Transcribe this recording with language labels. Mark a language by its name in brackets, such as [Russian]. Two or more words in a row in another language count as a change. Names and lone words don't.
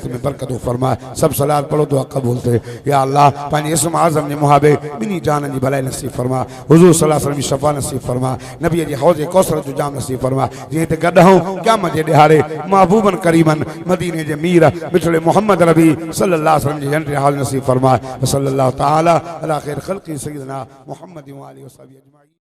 [Sindhi] में बरकतूं फरमा सभु सलात पढ़ो दुआ क़बूल थिए या अल्लाह पंहिंजे इस्म आज़म जे मुहाबे ॿिन्ही जाननि जी भलाई नसीब फरमा हुज़ूर [Arabic] صلى الله عليه وسلم [Sindhi] जी शफ़ा नसीब फरमा नबी जी हौज़े कौसर जो जाम नसीब फरमा जीअं हिते गॾु हूं क़यामत जे ॾिहाड़े महबूबन करीमन मदीने जे मीर बिछड़े मोहम्मद नबी [Arabic] صلى الله عليه وسلم [Sindhi] जी जन्नत हाल नसीब फरमा [Arabic] صلى الله تعالى على خير خلقي سيدنا محمد و آله و صحبي أجمعين.